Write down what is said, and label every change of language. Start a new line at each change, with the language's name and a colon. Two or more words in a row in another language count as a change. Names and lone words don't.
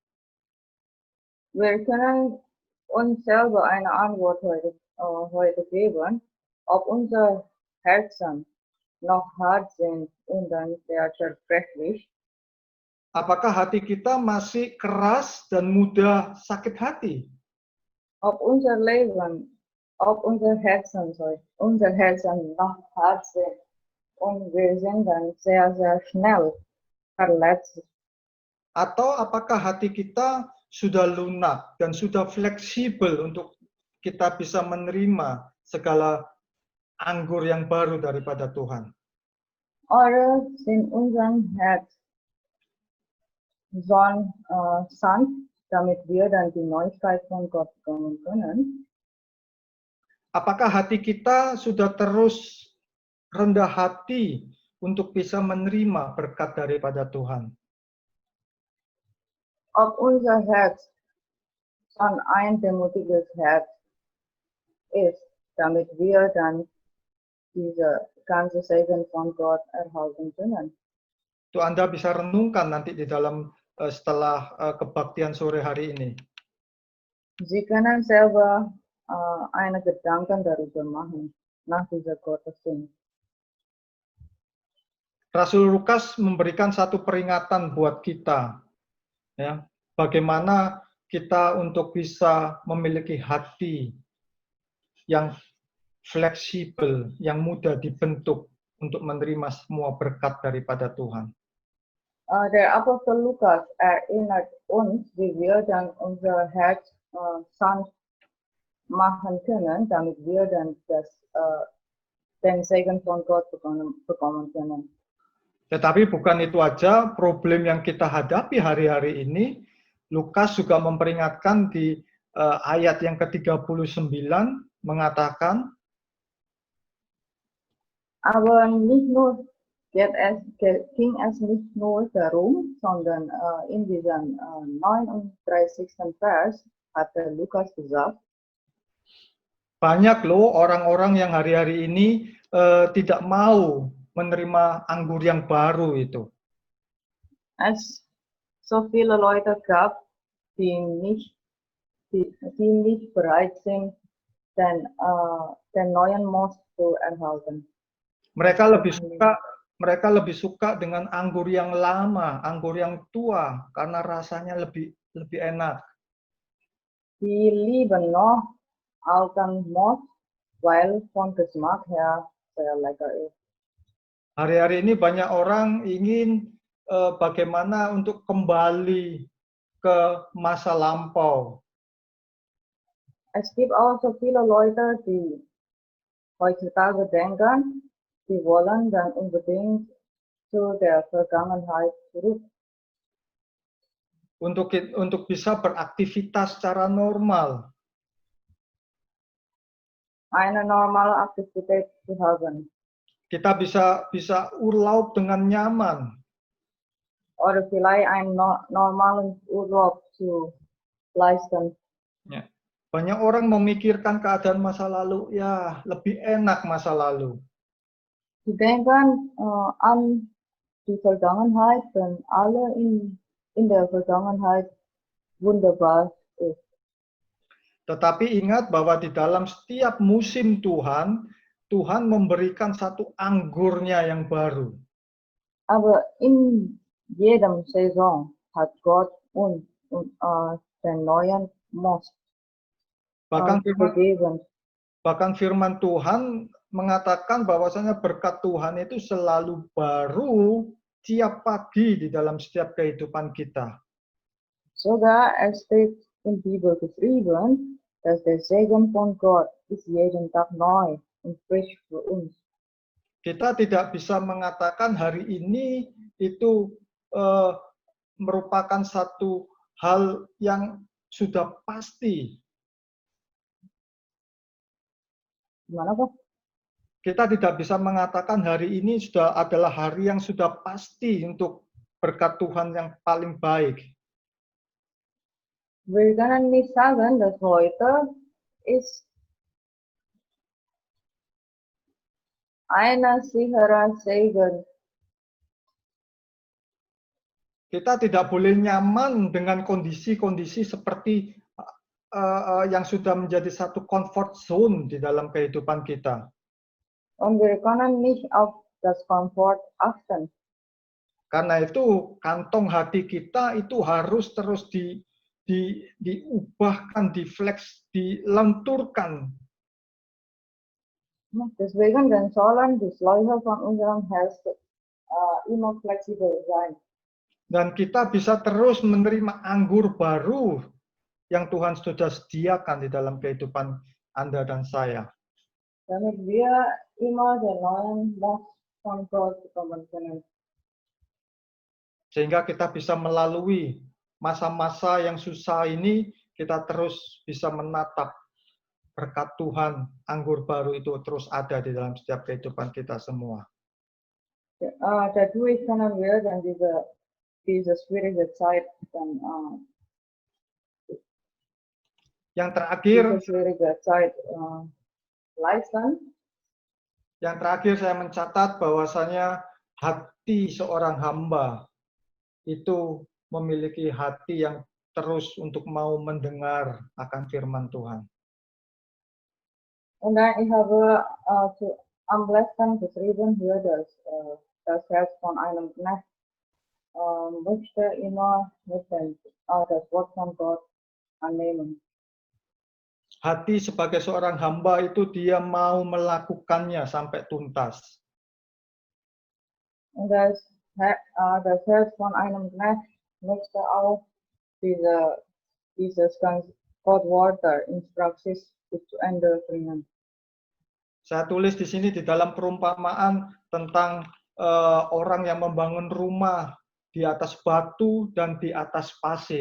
German: Wir können uns selber eine Antwort heute geben, ob unsere Herzen noch hart sind und dann sehr zerbrechlich.
Indonesian: Apakah hati kita masih keras dan mudah sakit hati?
German: Ob unser Herzen noch hart sind und wir sind dann sehr, sehr schnell verletzt.
Indonesian: Atau apakah hati kita sudah lunak dan sudah fleksibel untuk kita bisa menerima segala anggur yang baru daripada Tuhan?
German: Oder sind unser Herz so sanft, damit wir dann die Neuigkeit von Gott bekommen können?
Indonesian: Apakah hati kita sudah terus rendah hati untuk bisa menerima berkat daripada Tuhan?
German: Ob unser Herz schon ein demütiges Herz ist, damit wir dann diese ganze Segen von Gott erhalten können.
Indonesian: Itu Anda bisa renungkan nanti di dalam setelah kebaktian sore hari ini.
German: Sie können selber eine Gedanken darüber machen, nach dieser Gottesdienst.
Indonesian: Rasul Lukas memberikan satu peringatan buat kita, ya, bagaimana kita untuk bisa memiliki hati yang fleksibel, yang mudah dibentuk untuk menerima semua berkat daripada Tuhan.
German: Der Apostel Lukas erinnert uns, wie wir dann unser Herz sanft machen können, damit wir dann den Segen von Gott bekommen können.
Indonesian: Tetapi bukan itu aja problem yang kita hadapi hari-hari ini. Lukas juga memperingatkan di ayat yang ke-39 mengatakan,
German: Aber nicht nur ging es nicht nur darum, sondern in diesem 39. Vers hatte Lukas gesagt,
Indonesian: banyak loh orang-orang yang hari-hari ini tidak mau menerima anggur yang baru itu.
German: es so viele Leute gab, die nicht bereit sind, den neuen Most zu erhalten.
Indonesian: Mereka lebih suka dengan anggur yang lama, anggur yang tua, karena rasanya lebih enak.
German: Die lieben noch alten Most, weil von Geschmack her sehr lecker ist.
Indonesian: Hari-hari ini banyak orang ingin bagaimana untuk kembali ke masa lampau.
German: Es gibt auch so viele Leute, die heutzutage denken, sie wollen dann unbedingt zu der Vergangenheit zurück.
Indonesian: Untuk bisa beraktivitas secara normal.
German: Eine normale Aktivität zu haben.
Indonesian: Kita bisa urlaub dengan nyaman.
German: Oder vielleicht einen normalen Urlaub zu leisten.
Indonesian: Ya. Banyak orang memikirkan keadaan masa lalu, ya lebih enak masa lalu.
German: Sie denken an die Vergangenheit, wenn alle in der Vergangenheit wunderbar ist.
Indonesian: Tetapi ingat bahwa di dalam setiap musim Tuhan, Tuhan memberikan satu anggurnya yang baru.
German: Aber in jedem Saison hat Gott uns den neuen Most gegeben.
Indonesian: Bahkan firman Tuhan mengatakan bahwasanya berkat Tuhan itu selalu baru tiap pagi di dalam setiap kehidupan kita.
German: Sogar es steht in Bibel geschrieben, dass der Segen von Gott ist jeden Tag neu und frisch für uns.
Indonesian: Kita tidak bisa mengatakan hari ini itu merupakan satu hal yang sudah pasti. Gimana, Pak? Kita tidak bisa mengatakan hari ini sudah adalah hari yang sudah pasti untuk berkat Tuhan yang paling baik.
German: Wir können nicht sagen, dass heute ist eine sichere Segen.
Indonesian: Kita tidak boleh nyaman dengan kondisi-kondisi seperti yang sudah menjadi satu
English: comfort zone
Indonesian: di dalam kehidupan kita.
German: Und wir können nicht auf das Komfort achten.
Indonesian: Karena itu kantong hati kita itu harus terus diubahkan, diflex, dilenturkan.
German: Deswegen sollen die Schläuche von unserem Herz immer flexibel sein.
Indonesian: Dan kita bisa terus menerima anggur baru yang Tuhan sudah sediakan di dalam kehidupan Anda dan saya.
German: Damit wir immer den neuen Most von Gott bekommen können.
Indonesian: Sehingga kita bisa melalui masa-masa yang susah ini, kita terus bisa menatap berkat Tuhan, anggur baru itu terus ada di dalam setiap kehidupan kita semua.
German: Dadurch können wir dann diese schwierige Zeit dann
Indonesian: Yang terakhir,
German: leisten.
Indonesian: Yang terakhir saya mencatat bahwasanya hati seorang hamba itu memiliki hati yang terus untuk mau mendengar akan firman Tuhan.
German: Und dann ich habe am letzten geschrieben hier, dass das Herz von einem Knecht möchte immer das Wort von Gott annehmen.
Indonesian: Hati sebagai seorang hamba itu dia mau melakukannya sampai tuntas.
German: Und das Herz von einem Knecht möchte auch dieses Gottwort ins Praxis bis zu Ende bringen.
Indonesian: Saya tulis di sini di dalam perumpamaan tentang orang yang membangun rumah di atas batu dan di atas pasir.